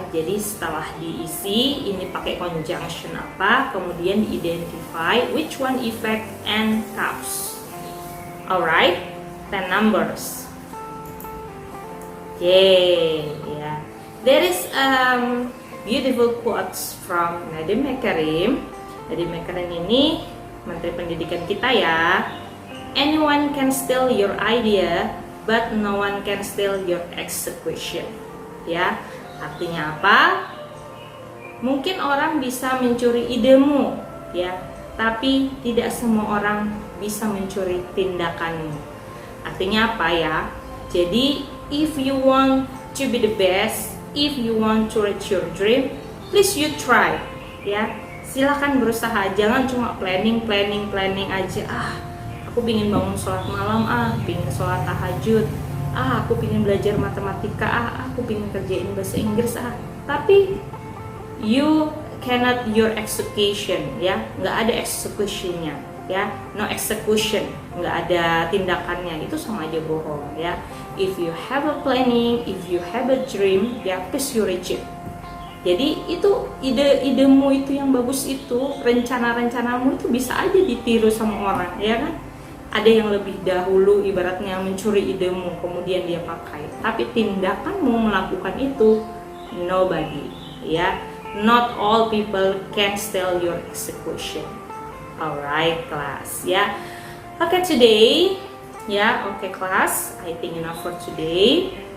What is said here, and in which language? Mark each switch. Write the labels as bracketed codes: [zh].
[id] Jadi setelah diisi ini pakai conjunction apa, kemudian diidentify [en] which one effect and cause. Alright, 10 numbers. Yay, yeah. There is beautiful quotes from Nadiem Makarim. [id] Nadiem Makarim ini Menteri Pendidikan kita ya. [en] Anyone can steal your idea, but no one can steal your execution. [id] Ya, artinya apa? Mungkin orang bisa mencuri idemu, ya, tapi tidak semua orang bisa mencuri tindakanmu. Artinya apa ya? [en] Jadi, if you want to be the best, if you want to reach your dream, please you try, ya. [id] Silakan berusaha, jangan cuma planning aja. Aku pingin bangun sholat malam, pingin sholat tahajud, aku pingin belajar matematika, aku pingin kerjain bahasa Inggris, tapi [en] you cannot your execution, [id] ya, nggak ada executionnya, ya, [en] no execution, [id] nggak ada tindakannya, itu sama aja bohong, ya. [en] If you have a planning, if you have a dream, ya, please you reach it. [id] Jadi itu idemu itu yang bagus itu, rencana-rencanamu itu bisa aja ditiru sama orang, ya kan? Ada yang lebih dahulu ibaratnya mencuri idemu kemudian dia pakai, tapi tindakanmu melakukan itu nobody, ya. [en] Not all people can steal your execution. Alright class, ya. Okay today, ya, okay class, I think enough for today.